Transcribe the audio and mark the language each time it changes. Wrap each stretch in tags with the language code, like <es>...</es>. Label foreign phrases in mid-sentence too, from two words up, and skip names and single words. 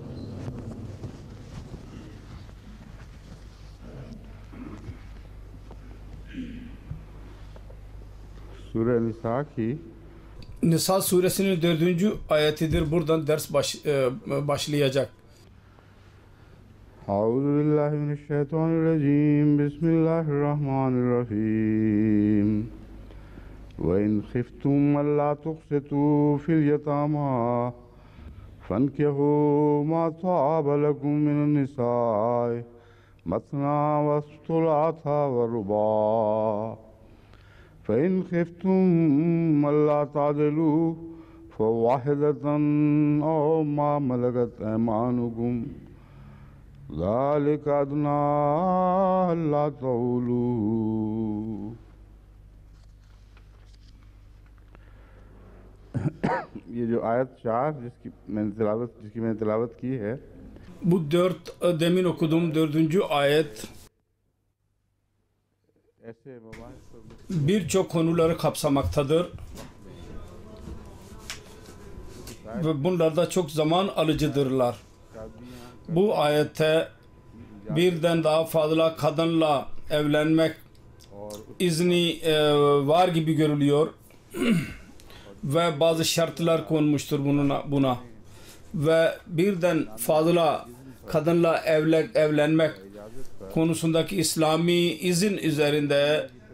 <ur>سورہ نساء کی</ur> <tr>Nisa suresinin 4. ayetidir. Buradan ders başlayacak.</tr> <ar>أعوذ بالله من الشيطان الرجيم. بسم الله الرحمن الرحيم. وإن خفتم ألا تقسطوا في اليتامى فانكحوا ما طاب لكم من النساء مثنى وثلاث ورباع'. فإن خفتم ألا تعدلوا فواحدة أو ما ملكت أيمانكم ذلك أدنى ألا تعولوا.</ar> <ur>ये जो आयत 4 जिसकी मैंने तिलावत की है,</ur> <tr>Bu demin okuduğum 4. ayet</tr> <ur>ऐसे मबाहिस पर</ur> <tr>birçok konuları kapsamaktadır ve bunlar da çok zaman alıcıdırlar. Bu ayette birden daha fazla kadınla evlenmek izni var gibi görülüyor ve bazı şartlar konmuştur buna ve birden fazla kadınla evlenmek konusundaki İslami izin üzerinde</tr>